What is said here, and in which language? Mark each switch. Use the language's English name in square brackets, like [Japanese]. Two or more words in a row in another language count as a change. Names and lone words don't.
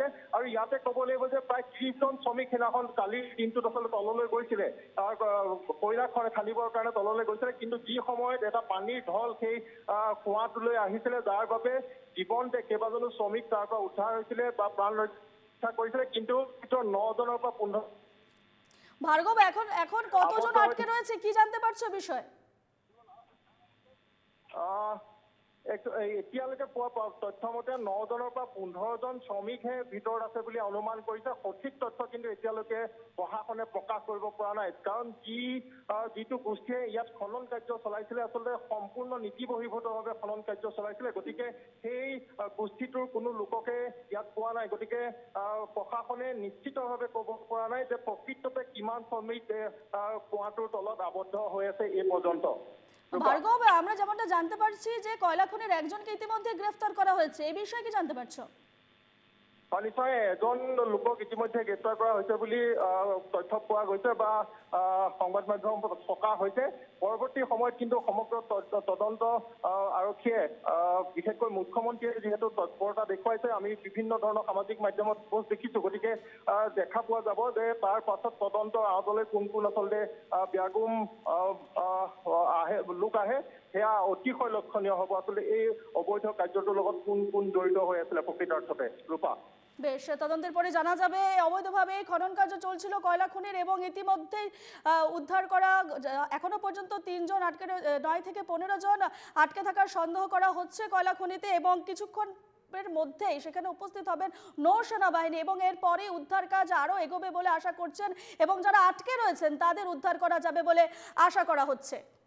[Assamese] আৰু ইয়াতে ক'ব লাগিব যে প্ৰায় 30 জন শ্ৰমিক সেইদিনাখন কালিৰ দিনটোত আচলতে তললৈ গৈছিলে, কয়লা খান্দিবৰ কাৰণে তললৈ গৈছিলে, কিন্তু যি সময়ত এটা পানীৰ ঢল সেই কুঁৱাটোলৈ আহিছিলে, যাৰ বাবে জীৱনতে কেইবাজনো শ্ৰমিক তাৰ পৰা উদ্ধাৰ হৈছিলে বা প্ৰাণ ৰক্ষা কৰিছিলে, কিন্তু 9জনৰ পৰা 15 [Bangla] ভার্গব, এখন এখন কতজন আবদ্ধ আটকে রয়েছে কি জানতে পারছো বিষয়? [Assamese] এতিয়ালৈকে পোৱা তথ্য মতে 9 জনৰ পৰা 15 জন শ্ৰমিকহে ভিতৰত আছে বুলি অনুমান কৰিছে। সঠিক তথ্য কিন্তু এতিয়ালৈকে প্ৰশাসনে প্ৰকাশ কৰিব পৰা নাই, কাৰণ যিটো গোষ্ঠীয়ে ইয়াত খনন কাৰ্য চলাইছিলে আচলতে সম্পূৰ্ণ নীতি বহিৰ্ভূতভাৱে খনন কাৰ্য চলাইছিলে। গতিকে সেই গোষ্ঠীটোৰ কোনো লোককে ইয়াত পোৱা নাই। গতিকে প্ৰশাসনে নিশ্চিতভাৱে ক'ব পৰা নাই যে প্ৰকৃততে কিমান শ্ৰমিক কুঁৱাটোৰ তলত আবদ্ধ হৈ আছে এই পৰ্যন্ত। [Bangla] ভার্গব, আমরা যেমনটা জানতে পারছি যে কয়লা খনির একজনকে ইতিমধ্যে গ্রেফতার করা হয়েছে, এই বিষয়ে কি জানতে পারছো? [Assamese] নিশ্চয় এজন লোকক ইতিমধ্যে গ্ৰেপ্তাৰ কৰা হৈছে বুলি তথ্য পোৱা গৈছে বা সংবাদ মাধ্যমত প্ৰকাশ হৈছে। পৰৱৰ্তী সময়ত কিন্তু সমগ্ৰ তদন্ত আৰক্ষীয়ে বিশেষকৈ মুখ্যমন্ত্ৰীয়ে যিহেতু তৎপৰতা দেখুৱাইছে, আমি বিভিন্ন ধৰণৰ সামাজিক মাধ্যমত পোষ্ট দেখিছো। গতিকে দেখা পোৱা যাব যে তাৰ পাছত তদন্তৰ আঁতলৈ কোন কোন আচলতে ব্যাগুম লোক আহে, সেয়া অতিশয় লক্ষণীয় হ'ব। আচলতে এই অবৈধ কাৰ্যটোৰ লগত কোন কোন জড়িত হৈ আছিলে প্ৰকৃতাৰ্থতে। ৰূপা, [Bangla] বেশ, তদন্তের পরে জানা যাবে। অবৈধভাবে খনন কার্য চলছিল কয়লা খনির এবং ইতিমধ্যেই উদ্ধার করা এখনো পর্যন্ত 3 জন আটকে 9 থেকে 15 জন আটকে থাকার সন্দেহ করা হচ্ছে কয়লা খনিতে, এবং কিছুক্ষণ এর মধ্যেই সেখানে উপস্থিত হবেন নৌসেনা বাহিনী এবং এরপরে উদ্ধার কাজ আরো এগোবে বলে আশা করছেন, এবং যারা আটকে রয়েছেন তাদের উদ্ধার করা যাবে বলে আশা করা হচ্ছে।